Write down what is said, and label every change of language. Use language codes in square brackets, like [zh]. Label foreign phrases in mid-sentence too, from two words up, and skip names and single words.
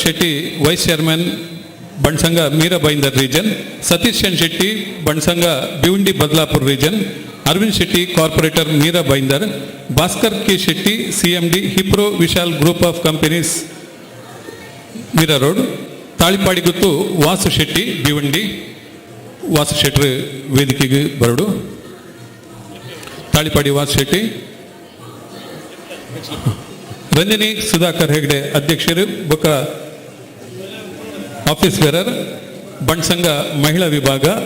[tcy] ಶೆಟ್ಟಿ [en] vice chairman [tcy] ಬಂಟ್ಸಂಗ ಮೀರಾಬೈಂದರ್ ರೀಜನ್ ಸತೀಶ್ ಚಂದ್ ಶೆಟ್ಟಿ ಬಂಟ್ಸಂಗ ಭಿವಂಡಿ ಬದಲಾಪುರ ರೀಜನ್ ಅರವಿಂದ್ ಶೆಟ್ಟಿ ಕಾರ್ಪೊರೇಟರ್ ಮೀರಾಬೈಂದರ್ ಭಾಸ್ಕರ್ ಕೆ ಶೆಟ್ಟಿ ಸಿಎಂಡಿ ಹಿಪ್ರೋ ವಿಶಾಲ್ ಗ್ರೂಪ್ ಆಫ್ ಕಂಪನೀಸ್ ಮೀರಾ ರೋಡ್ ತಾಳಿಪಾಡಿಗುತ್ತು ವಾಸು ಶೆಟ್ಟಿ ಭಿವಂಡಿ ವಾಸು ಶೆಟ್ಟಿ ವೇದಿಕೆಗೆ ಬರಡು ತಾಳಿಪಾಡಿ ವಾಸು ಶೆಟ್ಟಿ ರಂಜನಿ ಸುಧಾಕರ್ ಹೆಗ್ಡೆ ಅಧ್ಯಕ್ಷರು ಬೊಕ್ಕ [en] office bearer [tcy] ಬಂಟ್ಸಂಗ ಮಹಿಳಾ ವಿಭಾಗ